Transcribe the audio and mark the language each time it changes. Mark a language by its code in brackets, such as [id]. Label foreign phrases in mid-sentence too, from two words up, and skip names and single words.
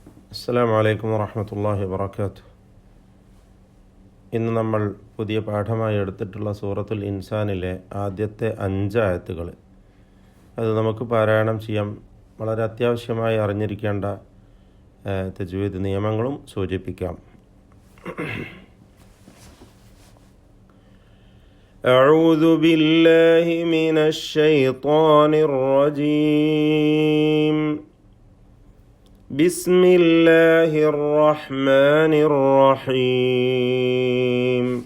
[ar] السلام عليكم ورحمة الله وبركاته. [ml] ഇന്ന് നമ്മൾ പുതിയ പാഠമായി എടുത്തിട്ടുള്ള സൂറത്തുൽ ഇൻസാനിലെ ആദ്യത്തെ 5 ആയത്തുകൾ അത് നമുക്ക് പാരായണം ചെയ്യാം. വളരെ അത്യാവശ്യമായി അറിഞ്ഞിരിക്കേണ്ട തജ്വീദ് നിയമങ്ങളും സൂചിപ്പിക്കാം. [ar] أعوذ بالله من الشيطان الرجيم. بسم الله الرحمن الرحيم.